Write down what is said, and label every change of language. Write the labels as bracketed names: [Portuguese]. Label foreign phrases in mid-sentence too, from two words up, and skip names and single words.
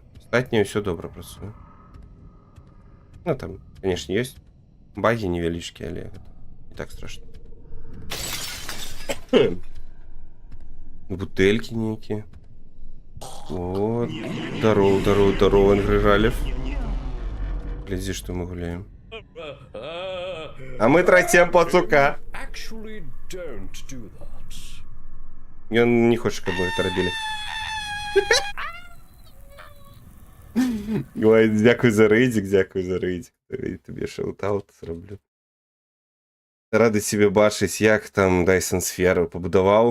[Belarusian] Астатняе ўсё добра працуе. Ну там, канешне, ёсць багі невялічкія, але гэта не так страшна. Бутэлькі нейкія. Вот. Здорово, Ангрыралев. Глядзі, што мы гуляем. А мы трацем пацука. [English] Actually, don't do that. [Belarusian] Ён не хоча, каб мы гэта рабілі. Ой, дзякуй за рэйдзік, дзякуй за рэйдзік. Табе шаут-аут зраблю. Рады себе бачыць, як там Dyson Sphere пабудаваў.